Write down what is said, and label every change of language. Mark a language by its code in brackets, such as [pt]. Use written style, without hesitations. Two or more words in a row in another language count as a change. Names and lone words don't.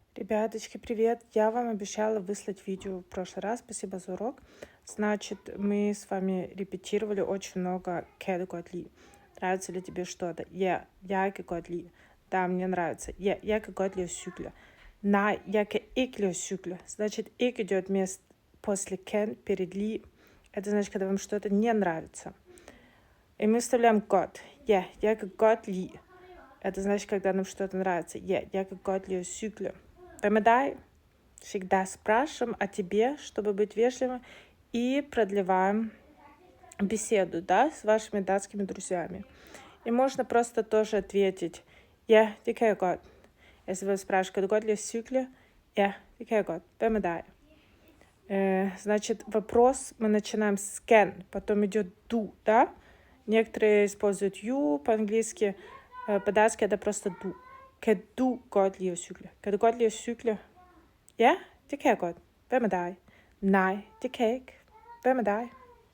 [ru] Ребяточки, привет! Я вам обещала выслать видео в прошлый раз. Спасибо за урок. Значит, мы с вами репетировали очень много [da] «Kære godt lide». [ru] Нравится ли тебе что-то? [da] Jeg kan godt lide. [ru] Да, мне нравится. [da] Jeg kan godt lide at cykle. Nej, jeg kan ikke lide at cykle. [ru] Значит, «ikke» идет после «can» перед «li». Это значит, когда вам что-то не нравится. И мы вставляем «godt». [da] Jeg kan godt lide. [ru] Это значит, когда нам что-то нравится. Jeg kan godt lide at cykle. [da] Hvad med dig? [ru] Всегда спрашиваем о тебе, чтобы быть вежливым, и продлеваем беседу, да, с вашими датскими друзьями. И можно просто тоже ответить [da] «Ja, det kan jeg godt». [ru] Если вы спрашиваете, [da] kan du godt lide at cykle? Ja, det kan jeg godt. Hvad med dig? [ru] Значит, вопрос мы начинаем с can, потом идет do, да? Некоторые используют you по-английски, по-датски это просто du. [da] Kan du godt lide at cykle? Kan du godt lide at cykle? Ja, det kan jeg godt. Hvad med dig? Nej, det kan jeg ikke. Hvad med dig?